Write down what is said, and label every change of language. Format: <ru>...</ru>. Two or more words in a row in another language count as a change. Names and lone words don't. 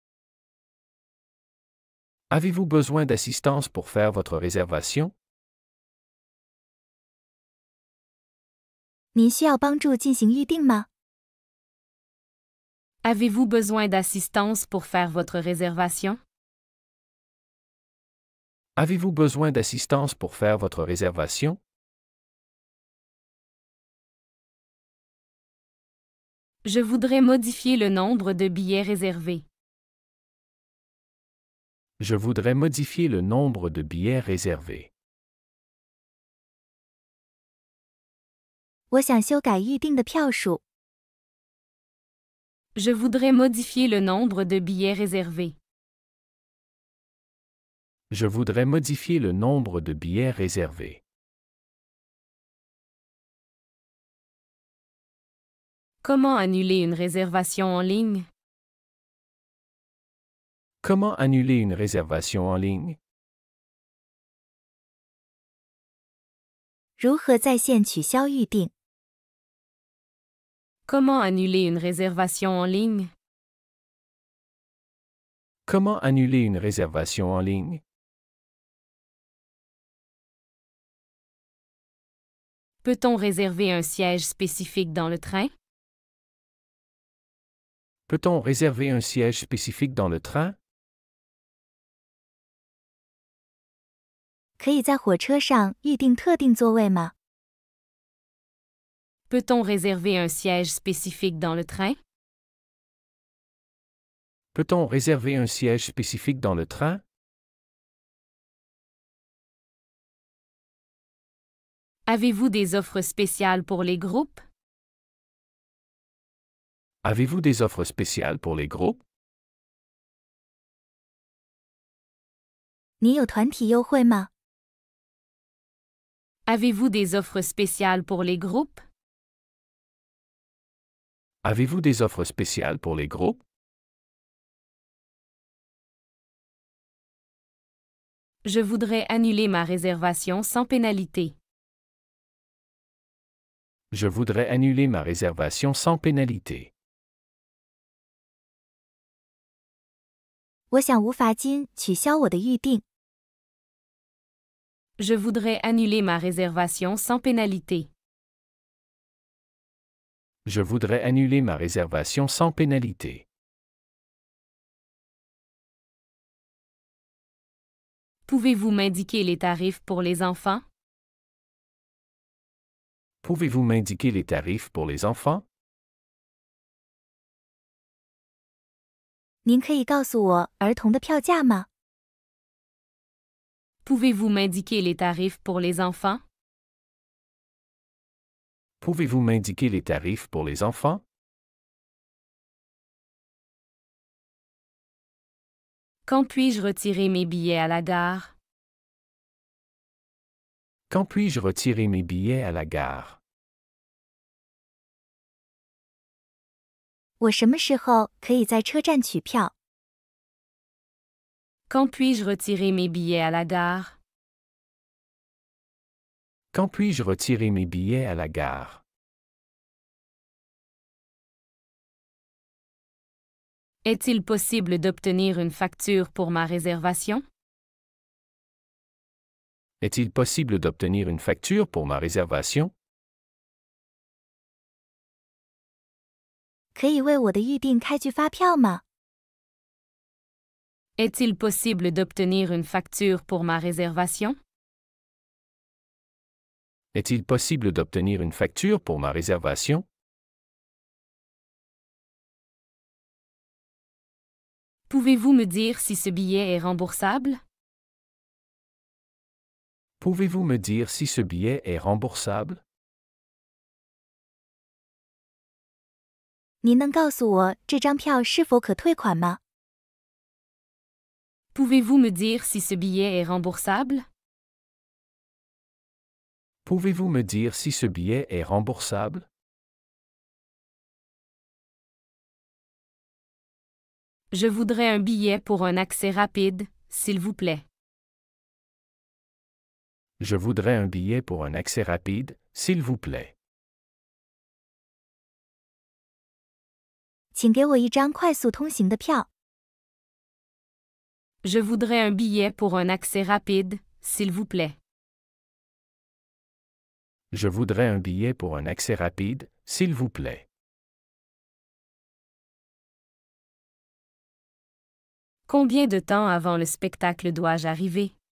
<fr>Avez-vous besoin d'assistance pour faire votre réservation?</fr> <zh>您需要帮助进行预订吗？</zh> <fr>Avez-vous besoin d'assistance pour faire votre réservation? Avez-vous besoin d'assistance pour faire votre réservation? Je voudrais modifier le nombre de billets réservés. Je voudrais modifier le nombre de billets réservés.</fr> <zh>我想修改预订的票数。</zh> <fr>Je voudrais modifier le nombre de billets réservés. Je voudrais modifier le nombre de billets réservés. Comment annuler une réservation en ligne? Comment annuler une réservation en ligne?</fr> <zh>如何在线取消预订？</zh> <fr>Comment annuler une réservation en ligne? Comment annuler une réservation en ligne? Peut-on réserver un siège spécifique dans le train? Peut-on réserver un siège spécifique dans le train?</fr> <zh>可以在火车上预订特定座位吗？</zh> <fr>Peut-on réserver un siège spécifique dans le train? Peut-on réserver un siège spécifique dans le train? Avez-vous des offres spéciales pour les groupes? Avez-vous des offres spéciales pour les groupes?</fr> <zh>您有团体优惠吗？</zh> <fr>Avez-vous des offres spéciales pour les groupes? Avez-vous des offres spéciales pour les groupes? Je voudrais annuler ma réservation sans pénalité. Je voudrais annuler ma réservation sans pénalité.</fr> <zh>我想无罚金取消我的预订。</zh> <fr>Je voudrais annuler ma réservation sans pénalité. Je voudrais annuler ma réservation sans pénalité. Pouvez-vous m'indiquer les tarifs pour les enfants? Pouvez-vous m'indiquer les tarifs pour les enfants?</fr> <zh>您可以告诉我儿童的票价吗？</zh> <fr>Pouvez-vous m'indiquer les tarifs pour les enfants? Pouvez-vous m'indiquer les tarifs pour les enfants? Quand puis-je retirer mes billets à la gare? Quand puis-je retirer mes billets à la gare?</fr> <zh>我什么时候可以在车站取票？</zh> <fr>Quand puis-je retirer mes billets à la gare? Quand puis-je retirer mes billets à la gare? Est-il possible d'obtenir une facture pour ma réservation? Est-il possible d'obtenir une facture pour ma réservation?</fr> <zh>可以为我的预订开具发票吗？</zh> <fr>Est-il possible d'obtenir une facture pour ma réservation? Est-il possible d'obtenir une facture pour ma réservation? Pouvez-vous me dire si ce billet est remboursable? Pouvez-vous me dire si ce billet est remboursable?</fr> <zh>您能告诉我这张票是否可退款吗？</zh> <fr>Pouvez-vous me dire si ce billet est remboursable? Pouvez-vous me dire si ce billet est remboursable? Je voudrais un billet pour un accès rapide, s'il vous plaît. Je voudrais un billet pour un accès rapide, s'il vous plaît.</fr> <zh>请给我一张快速通行的票。</zh> <fr>Je voudrais un billet pour un accès rapide, s'il vous plaît. Je voudrais un billet pour un accès rapide, s'il vous plaît. Combien de temps avant le spectacle dois-je arriver?</fr>